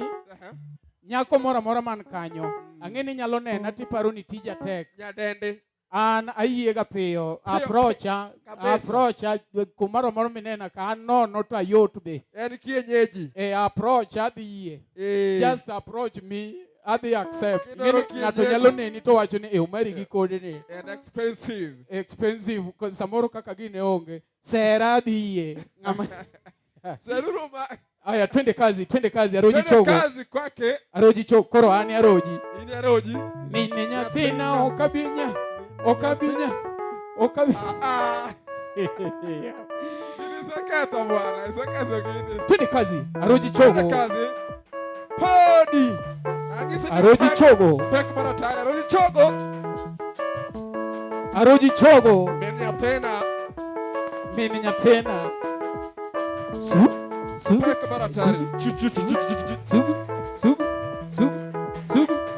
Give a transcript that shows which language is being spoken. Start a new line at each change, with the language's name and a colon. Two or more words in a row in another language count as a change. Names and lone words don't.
Luo (Kenya and Tanzania): Nyako mora man kanyo. Ang'e ni nyalo nena tiparo ni tija tek. Nyadende. An ayiega piyo. Aprocha. Kumaro moro minena ka an nono to ayot be. En kienyeji. Approach adhi yie.
English: Just approach me.
Luo (Kenya and Tanzania): Adhi accept. Ng'ato nyalo neni to wacho ni umari gi kode ni. And expensive. Samoro kaka gine onge. Sera adhi yie. Seruru ma.
Swahili: Aya, twende kazi Aroji Chogo. Twende kazi kwake.
Luo (Kenya and Tanzania): Aroji Chogo, koro ani Aroji. Ini Aroji. Mine nyathina okabinya. Isakata bwana, isakata gini.
Swahili: Twende kazi, Aroji Chogo. Twende kazi.
Luo (Kenya and Tanzania): Podi. Aroji Chogo. Pek marataya, Aroji Chogo. Aroji Chogo. Mine nyathina. Subu. Pek marataya. Subu.